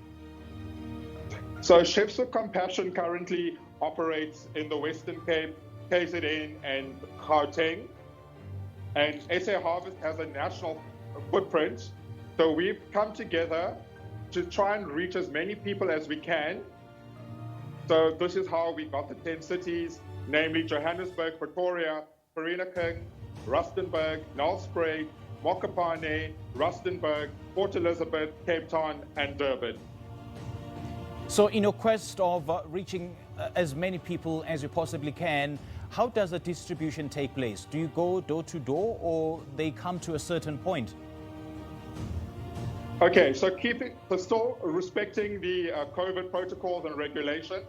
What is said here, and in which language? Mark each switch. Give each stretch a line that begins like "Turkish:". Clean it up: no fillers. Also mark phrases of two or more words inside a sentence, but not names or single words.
English: So Chefs with Compassion currently operates in the Western Cape, KZN, and Gauteng. And SA Harvest has a national footprint. So we've come together to try and reach as many people as we can. So this is how we got the 10 cities, namely Johannesburg, Pretoria, Vereeniging, Rustenburg, Nelspruit, Mokopane, Rustenburg, Port Elizabeth, Cape Town, and Durban. So in your quest of reaching as many people as you possibly can, how does the distribution take place? Do you go door to door or they come to a certain point? Okay, so still respecting the COVID protocols and regulation.